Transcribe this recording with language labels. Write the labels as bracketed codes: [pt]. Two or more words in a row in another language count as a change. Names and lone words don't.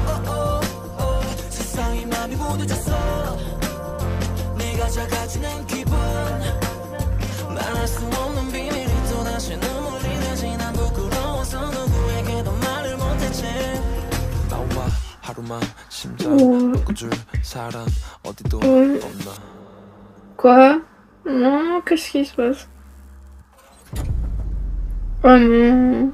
[ko] 세상이 맘이 무뎌졌어 가져가지는 기분 말할 수 없는 비밀이 또다시 눈물이 나지 난 부끄러워서 누구에게도 말을 못했지 나와 하루만 심장 바꿔줄 사람 어디도 없나 [fr] Quoi? Non, qu'est-ce qui se passe? Oh non.